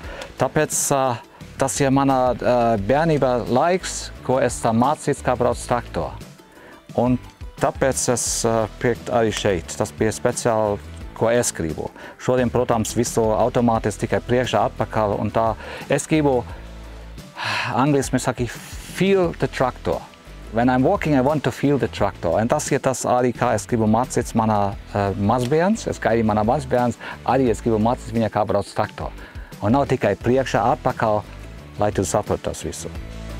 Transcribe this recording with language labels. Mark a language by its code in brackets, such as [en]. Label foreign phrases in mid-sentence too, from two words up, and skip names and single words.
[lv] Tāpēc tas ir mana bērnība laiks, ko es mācīts, kā brauc traktoru. Un tāpēc es pirku arī šeit. Tas bija speciāli, ko es gribu. Šodien, protams, visu automātiski tikai priekšā, atpakaļ un tā. Es gribu, angliski saka, [en] feel the tractor. When I'm walking, I want to feel the tractor. [lv] Un tas ir tas arī, kā es gribu mācīt mana mazbērns. Es gaidīju mana mazbērns, arī es gribu mācīt viņa, kā brauc traktoru. Un nav tikai priekšā, atpakaļ, lai tu saproti tas visu.